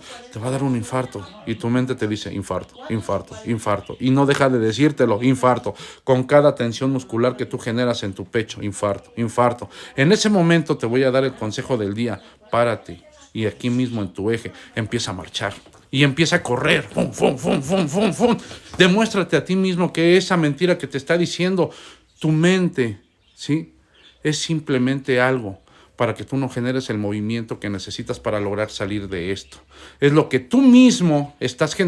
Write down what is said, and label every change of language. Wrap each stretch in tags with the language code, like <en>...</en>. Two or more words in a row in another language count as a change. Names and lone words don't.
<es>Te va a dar un infarto y tu mente te dice infarto, infarto, infarto. Y no deja de decírtelo, infarto. Con cada tensión muscular que tú generas en tu pecho, infarto, infarto. En ese momento te voy a dar el consejo del día. Párate y aquí mismo en tu eje empieza a marchar. Y empieza a correr. ¡Fum, fum, fum, fum, fum, fum! Demuéstrate a ti mismo que esa mentira que te está diciendo tu mente... ¿sí? Es simplemente algo para que tú no generes el movimiento que necesitas para lograr salir de esto. Es lo que tú mismo estás generando.</es>